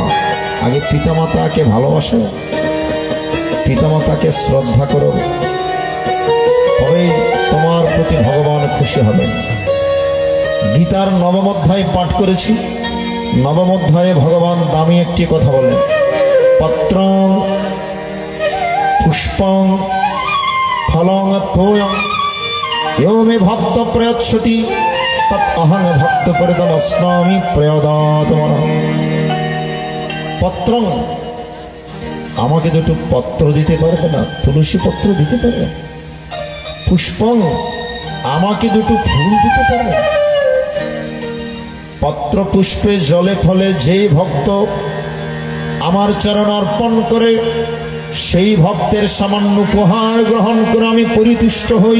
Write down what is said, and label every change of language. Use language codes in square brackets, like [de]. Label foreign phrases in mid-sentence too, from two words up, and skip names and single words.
[bn] আগে পিতামাতাকে ভালোবাসো, পিতামাতাকে শ্রদ্ধা করো, তবেই তোমার প্রতি ভগবান খুশি হবেন। গীতার নবম অধ্যায় পাঠ করেছি। নবম অধ্যায়ে ভগবান দামি একটি কথা বলেন, [sa] পত্রং পুষ্পং ফলং তোয়ং यो मे भक्त प्रयच्छति तत् अहं भक्त परितमस्नामि प्रयदात्मन। [bn] पत्रं আমাকে দুটো পত্র দিতে পারবে না? তুলসী পত্র দিতে পারবে? পুষ্পং আমাকে দুটো ফুল দিতে পারবে? পত্র পুষ্পে জলে ফলে যেই ভক্ত আমার চরণ অর্পণ করে, সেই ভক্তের সামান্য উপহার গ্রহণ করে আমি পরিতুষ্ট হই।